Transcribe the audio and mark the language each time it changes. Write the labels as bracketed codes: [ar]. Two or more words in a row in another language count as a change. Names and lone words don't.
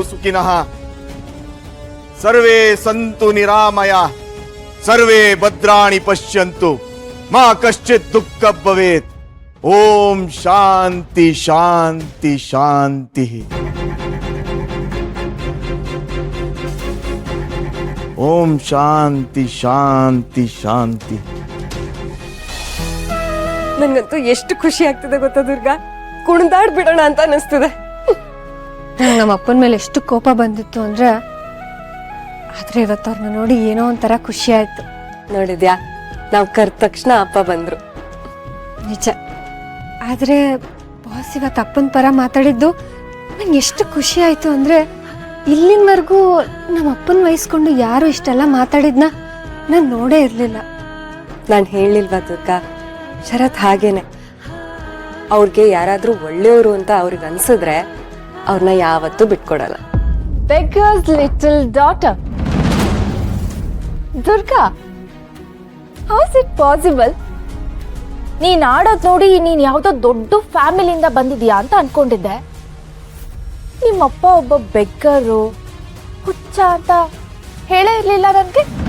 [sa] ಸುಖಿನಃ, ಸರ್ವೇ ಸಂತು ನಿರಾಮಯ, ಸರ್ವೇ ಭದ್ರಾಣಿ ಪಶ್ಯಂತು, ಮಾ ಕಶ್ಚಿತ್ ದುಃಖ ಭವೇತ್. ಓಂ ಶಾಂತಿ ಶಾಂತಿ ಶಾಂತಿ. ಓಂ ಶಾಂತಿ ಶಾಂತಿ ಶಾಂತಿ. [kn] ನಂಗಂತೂ ಎಷ್ಟು ಖುಷಿ ಆಗ್ತಿದೆ ಗೊತ್ತಾ ದುರ್ಗಾ, ಕುಣಿದಾಡ್ಬಿಡೋಣ ಅಂತ ಅನಿಸ್ತದೆ. ನಮ್ಮ ಅಪ್ಪನ ಮೇಲೆ ಎಷ್ಟು ಕೋಪ ಬಂದಿತ್ತು ಅಂದ್ರೆ, ಆದ್ರೆ ಇವತ್ತು ಅವ್ರನ್ನ ನೋಡಿ ಏನೋ ಒಂಥರ ಖುಷಿ ಆಯ್ತು. ನೋಡಿದ್ಯಾ, ನಾವ್ ಕರ್ದ ತಕ್ಷಣ ಅಪ್ಪ ಬಂದ್ರು. ನಿಜ. ಆದ್ರೆ ಬಾಸ್ ಇವತ್ತು ಅಪ್ಪನ ಪರ ಮಾತಾಡಿದ್ದು ನಂಗೆ ಎಷ್ಟು ಖುಷಿ ಆಯ್ತು ಅಂದ್ರೆ, ಇಲ್ಲಿನವರೆಗೂ ನಮ್ಮ ಅಪ್ಪನ ವಹಿಸ್ಕೊಂಡು ಯಾರು ಇಷ್ಟೆಲ್ಲ ಮಾತಾಡಿದ್ನ ನಾನು ನೋಡೇ ಇರ್ಲಿಲ್ಲ. ನಾನು ಹೇಳಿಲ್ವಾ ದುರ್ಗಾ, ಶರತ್ ಹಾಗೇನೆ. ಅವ್ರಿಗೆ ಯಾರಾದ್ರೂ ಒಳ್ಳೆಯವರು ಅಂತ ಅವ್ರಿಗೆ ಅನ್ಸಿದ್ರೆ ಅವ್ರನ್ನ ಯಾವತ್ತೂ ಬಿಟ್ಕೊಡಲ್ಲ. [en] Beggar's little daughter. ದುರ್ಗಾ, how is it possible? [kn] ನೀನ್ ಆಡೋದ್ ನೋಡಿ ನೀನ್ ಯಾವ್ದೋ ದೊಡ್ಡ ಫ್ಯಾಮಿಲಿಯಿಂದ ಬಂದಿದ್ಯಾ ಅಂತ ಅನ್ಕೊಂಡಿದ್ದೆ. ನಿಮ್ಮಪ್ಪ ಒಬ್ಬ ಬೆಗ್ಗರು, ಹುಚ್ಚ ಅಂತ ಹೇಳೇ ಇರ್ಲಿಲ್ಲ ನನ್ಗೆ.